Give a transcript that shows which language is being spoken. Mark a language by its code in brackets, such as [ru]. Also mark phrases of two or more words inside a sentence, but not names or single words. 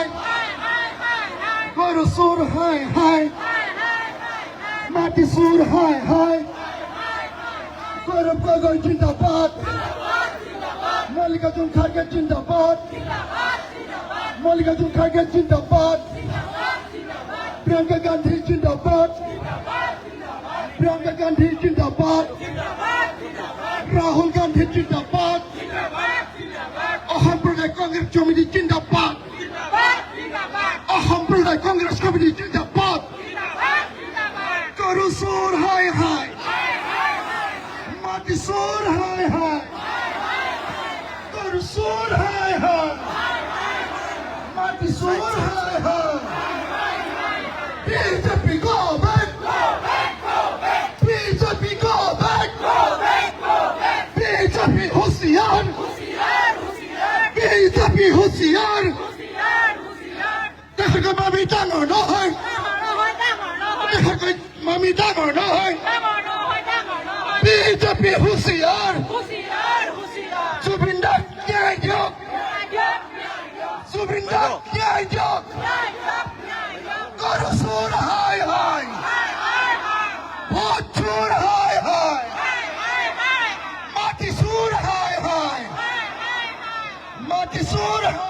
[as] গৰু চোৰ হায় হায় মাটি চোৰ হায় হায় গৌৰৱ গগৈ জিন্দাবাদ মল্লিকাৰ্জুন খাড়গে জিন্দাবাদ মল্লিকাৰ্জুন খাড়গে জিন্দাবাদ প্রিয়াঙ্কা গান্ধী জিন্দাবাদ প্রিয়াঙ্কা গান্ধী জিন্দাবাদ রাহুল গান্ধী জিন্দাবাদ অসম প্রদেশ কংগ্রেস কমিটি জিন্দাবাদ অসম প্রদেশ কংগ্রেস কমিটি জিন্দাবাদ গরু চোর হায় হায় মাটি চোর হায় হায় গরু চোর হায় হায় মাটি চোর হায় হায় বিজেপি [en] go back [as] বিজেপি [en] go back [as] বিজেপি হুঁশিয়ার বিজেপি হুঁশিয়ার দেশতকৈ মামি ডাঙৰ নহয় দেশতকৈ মামি ডাঙৰ নহয় বিজেপি হুঁশিয়ার জুবিন দাক ন্যায় দিয়ক জুবিন দাক ন্যায় দিয়ক গরু চোৰ হায় হায় ভোট চোৰ হায় হায় মাটি চোৰ হায় হায় মাটি চোৰ